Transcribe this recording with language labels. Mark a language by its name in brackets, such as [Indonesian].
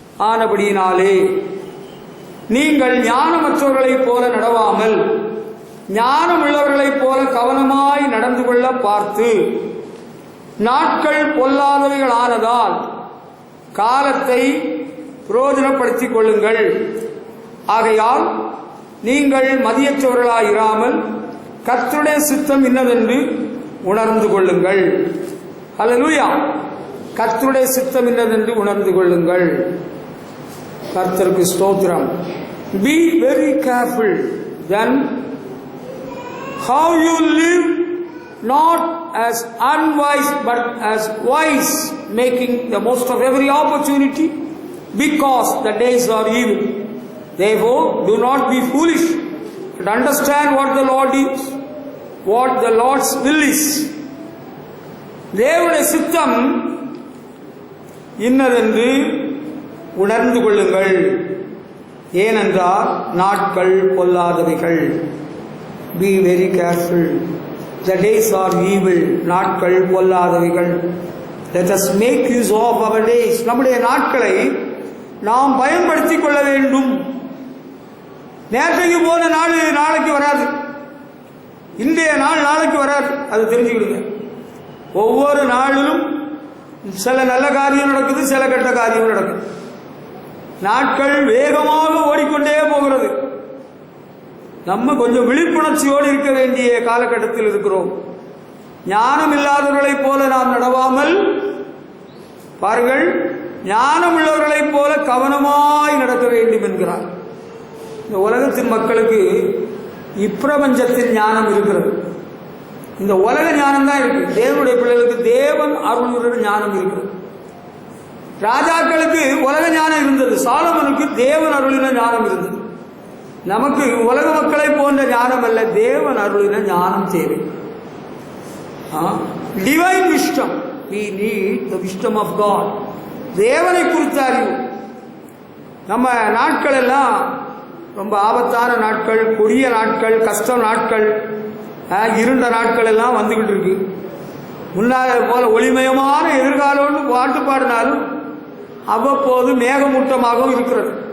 [Tamil] ஆனபடியினாலே நீங்கள் ஞானமற்றவர்களைப் போல நடவாமல் ஞானமுள்ளவர்களைப் போல கவனமாய் நடந்து கொள்ள பார்த்து, நாட்கள் பொல்லாதவைகளானதால் காலத்தை பிரயோஜனப்படுத்திக் கொள்ளுங்கள். ஆகையால் நீங்கள் மதியற்றவர்களாயிராமல் கர்த்தருடைய சித்தம் இன்னதென்று உணர்ந்து கொள்ளுங்கள். அல்லேலூயா. கர்த்தருடைய சித்தம் இன்னதென்று உணர்ந்து கொள்ளுங்கள். கர்த்தருக்கு ஸ்தோத்திரம். [English] Be very careful then how you live, not as unwise but as wise, making the most of every opportunity, because the days are evil. Therefore do not be foolish, but understand what the Lord is, what the Lord's will is. [Tamil] தேவனுடைய சித்தம் இன்னதென்று உணர்ந்து கொள்ளுங்கள். ஏனென்றால் நாட்கள் பொல்லாதவைகள். [English] Be very careful. The days are evil. [Tamil] நாட்கள் பொல்லாதவைகள். [English] Let us make use of our days. [Tamil] நம்முடைய நாட்களை நாம் பயன்படுத்திக் கொள்ள வேண்டும். நேற்றைக்கு போன நாள் நாளைக்கு வராது. இன்றைய நாள் நாளைக்கு வராது. அது தெரிஞ்சுக்கிடுங்க. ஒவ்வொரு நாளிலும் சில நல்ல காரியம் நடக்குது, சில கெட்ட காரியம் நடக்குது. நாட்கள் வேகமாக ஓடிக்கொண்டே போகிறது. நம்ம கொஞ்சம் விழிப்புணர்ச்சியோடு இருக்க வேண்டிய காலகட்டத்தில் இருக்கிறோம். ஞானம் இல்லாதவர்களைப் போல நாம் நடவாமல், பாருங்கள், ஞானம் உள்ளவர்களைப் போல கவனமாய் நடக்க வேண்டும் என்கிறார். இந்த உலகத்தின் மக்களுக்கு இப்பிரபஞ்சத்தின் ஞானம் இருக்கிறது. இந்த உலக ஞானம் தான் இருக்கு. தேவனுடைய பிள்ளைகளுக்கு தேவன் அருளுகிற ஞானம் இருக்கிறது. ராஜாக்களுக்கு உலக ஞானம் இருந்தது. சாலமனுக்கு தேவன் அருளின ஞானம் இருந்தது. நமக்கு உலக மக்களை போன்ற ஞானம் அல்ல, தேவன் அருளின ஞானம் தேவை. [English] Divine wisdom. We need the wisdom of God. [Tamil] தேவனை குறித்த அறிவு. நம்ம நாட்கள் எல்லாம் ரொம்ப ஆபத்தான நாட்கள், கொடிய நாட்கள், கஷ்ட நாட்கள், இருண்ட நாட்கள் எல்லாம் வந்துகிட்டு இருக்கு. முன்னால போல ஒளிமயமான எதிர்காலம்னு பாட்டு பாடினாலும் அவ்வப்போது மேகமூட்டமாகவும் இருக்கிறது.